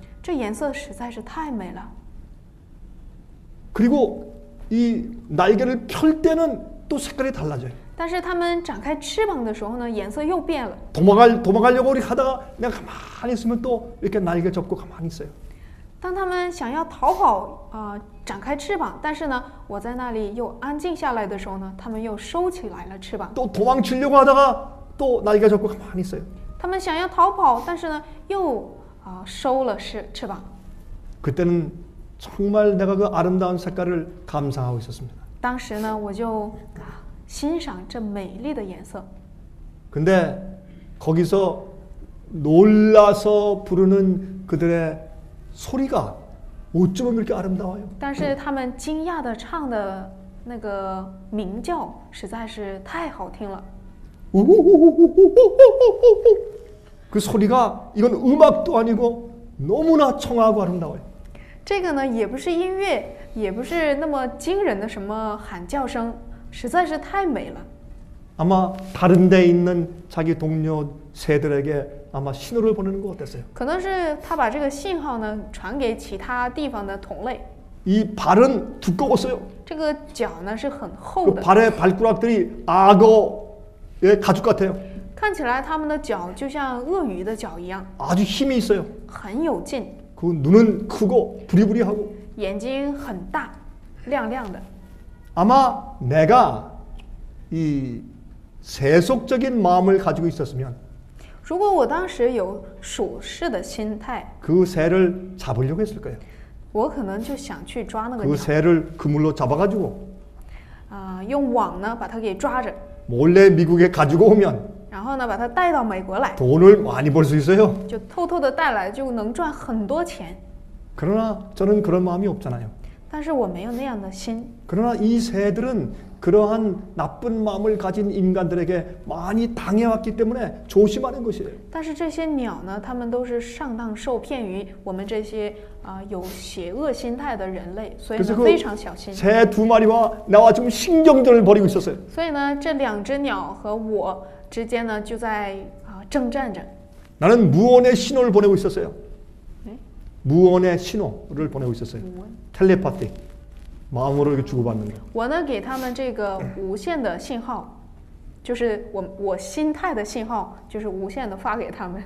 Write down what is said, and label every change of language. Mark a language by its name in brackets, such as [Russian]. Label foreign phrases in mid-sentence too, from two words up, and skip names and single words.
[Chinese] 这颜色实在是太美了。 [Korean] 그리고 이 날개를 펼 때는 또 색깔이 달라져요. [Chinese] 但是它们展开翅膀的时候呢，颜色又变了。 [Korean] 도망가려고 우리 하다가 그냥 가만히 있으면 또 이렇게 날개 접고 가만히 있어요. [Chinese] 当它们想要逃跑展开翅膀，但是呢，我在那里又安静下来的时候呢，它们又收起来了翅膀。 [Korean] 또 도망치려고 하다가 또 날개 접고 가만히 있어요. [Chinese] 它们想要逃跑，但是呢，又收了翅膀。 [Korean] 그때는 정말 내가 그 아름다운 색깔을 감상하고 있었습니다. [Chinese] 当时呢，我就欣赏这美丽的颜色。 [Korean] 근데 거기서 놀라서 부르는 그들의 소리가 어쩌면 그렇게 아름다워요. [Chinese] 但是他们惊讶的唱的那个鸣叫实在是太好听了。 [Korean] 그 소리가 이건 음악도 아니고 너무나 청아하고 아름다워요. [Chinese] 这个呢，也不是音乐，也不是那么惊人的什么喊叫声，实在是太美了。 [Korean] 아마 다른 데 있는 자기 동료 새들에게 아마 신호를 보내는 거 어땠어요? [Chinese] 可能是他把这个信号呢传给其他地方的同类。 [Korean] 이 발은 두꺼웠어요. [Chinese] 这个脚呢是很厚 [Korean] 그 [Chinese] 的， [Korean] 발의 발가락들이 악어의 가죽 같아요. [Chinese] 看起来他们的脚就像鳄鱼的脚一样， [Korean] 아주 힘이 있어요. [Chinese] 很有劲， [Korean] 그 눈은 크고 부리부리하고 [Chinese] 眼睛很大，亮亮的。 [Korean] 아마 내가 이 세속적인 마음을 가지고 있었으면 [Chinese] 如果我当时有属世的心态， [Korean] 그 새를 잡으려고 했을 거예요. [Chinese] 我可能就想去抓那个 [Korean] 그 [Chinese] 鸟， [Korean] 새를 그물로 잡아가지고 [Chinese] 用网呢把它给抓着， [Korean] 몰래 미국에 가지고 오면 [Chinese] 然后呢把它带到美国来， [Korean] 돈을 많이 벌 수 있어요. [Chinese] 就偷偷的带来，就能赚很多钱。 [Korean] 그러나 저는 그런 마음이 없잖아요. [Chinese] 但是我没有那样的心。 [Korean] 그러나 이 새들은 그러한 나쁜 마음을 가진 인간들에게 많이 당해왔기 때문에 조심하는 것이에요. [Chinese] 但是这些鸟呢，它们都是上当受骗于我们这些有邪恶心态的人类，所以 [Korean] 그래서 [Chinese] 呢非常小心。 [Korean] 새 2마리와 나와 지금 신경전을 벌이고 있었어요. [Chinese] 所以呢，这2只鸟和我之间呢就在征战着。 [Korean] 나는 무언의 신호를 보내고 있었어요. 네? 무언의 신호를 보내고 있었어요. [Chinese] 无闻 [Korean] 텔레파티. 마음으로 이렇게 주고받는 거. [Chinese] 我呢给他们这个无限的信号，就是我心态的信号，就是无限的发给他们。